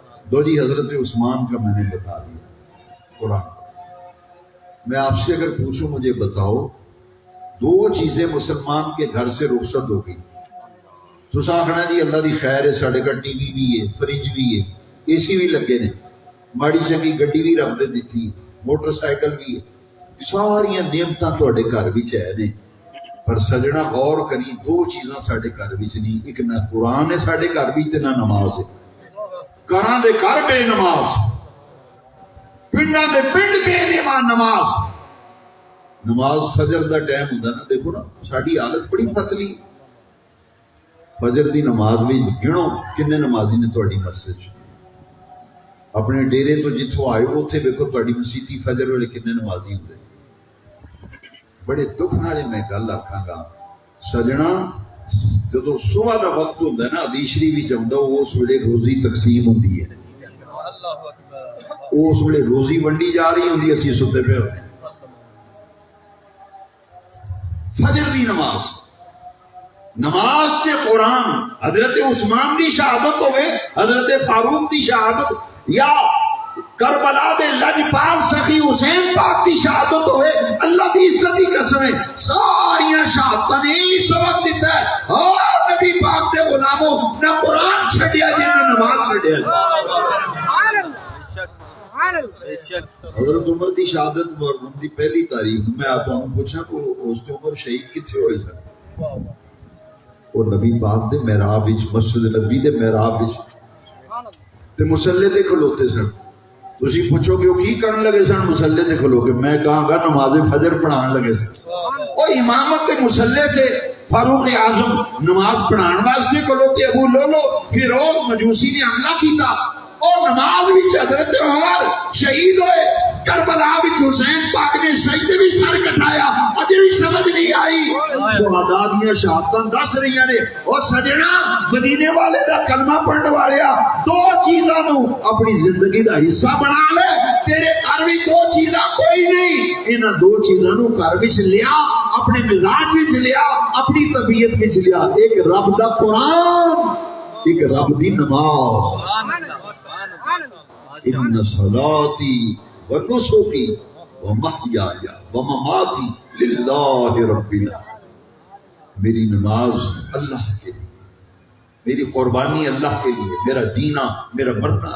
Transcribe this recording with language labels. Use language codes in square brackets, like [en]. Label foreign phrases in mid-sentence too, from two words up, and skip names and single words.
[ur] دو جی حضرت عثمان کا میں نے بتا دیا قرآن. میں آپ سے اگر پوچھوں مجھے بتاؤ 2 چیزیں مسلمان کے گھر سے رخصت ہو گئی تو [pa] آخنا جی اللہ دی خیر ہے، ساڈے گھر ٹی وی بھی ہے، فریج بھی ہے، اے سی بھی لگے نے، ماڑی چنگی گڈی بھی رب نے دیتی، موٹر سائیکل بھی ہے، ساری نعمتاں تواڈے گھر وچ ہے نے. پر سجنا غور کری 2 چیزاں ساڈے گھر وچ نہیں، ایک نہ قرآن ہے ساڈے گھر وچ تے نہ نماز ہے. گھراں دے گھر بے نماز، پنڈاں دے پنڈ بے نماز. نماز فجر دا ٹائم ہوندا نا، دیکھو نا ساڈی حالت بڑی پتلی. فجر دی نماز بھی گنو کنے نمازی نے تہاڈی مسجد چ. اپنے ڈیرے تو جتھوں آئے ہو اتنے ویکھو تہاڈی مسیتی فجر ویلے کنے نمازی ہوندے. بڑے دکھ نال میں گل آکھاں گا سجنا، جدوں صبح دا وقت ہوندا ہے نا حدیث شریف وچ آوندا اس ویلے روزی تقسیم ہوندی ہے، اس ویلے روزی ونڈی جا رہی ہوندی، اسی ستے پے ہوندے. فجر دی نماز نماز تے قرآن حضرت عثمان دی شہادت ہوئے حضرت فاروق دی شہادت یا کربلا دے لجپال سخی حسین پاک دی شہادت ہوئے اللہ دی عزت دی قسم ہے ساریاں شہادتاں نے یہی سبق دیتا ہے اور نبی پاک دے غلاموں نہ قرآن چھڈیا جی نہ نماز چھڈیا جی حضرت عمر دی شہادت محرم دی پہلی تاریخ [ur] میں آپ کو پوچھا کہ [pa] اس تے عمر شہید کتنے ہوئے سن وہ نبی پاک دے محراب وچ مسجد نبی دے محراب وچ تے مصلی تے کھلوتے سن تسی پوچھو کہ وہ کی کرن لگے سن مصلی تے کھلو کے میں کہاں گا نماز فجر پڑھان لگے سن او امامت تے مصلی تے فاروق اعظم نماز پڑھان واسطے کھلوتے ابو لولو پھر او مجوسی نے حملہ کیتا او نماز وچ حضرت عمر شہید ہوئے کربلا وچ حسین پاک نے سجدے بھی سر کٹایا اجے بھی سمجھ نہیں آئی شہداء دیاں شہادتاں دس رہی نے اور سجنا مدینے والے دا کلمہ پڑھن والیا دو چیزاں نو اپنی زندگی دا حصہ بنا لے تیرے گھر وچ دو چیزاں کوئی نہیں انہاں دو چیزاں نو گھر وچ لیا اپنے مزاج وچ لیا اپنی طبیعت وچ لیا ایک رب دا قرآن ایک رب دی نماز [ar] ان صلاتي ونسكي ومحياي ومماتي للہ رب العالمین [ur] میری نماز اللہ کے لیے میری قربانی اللہ کے لیے میرا جینا میرا مرنا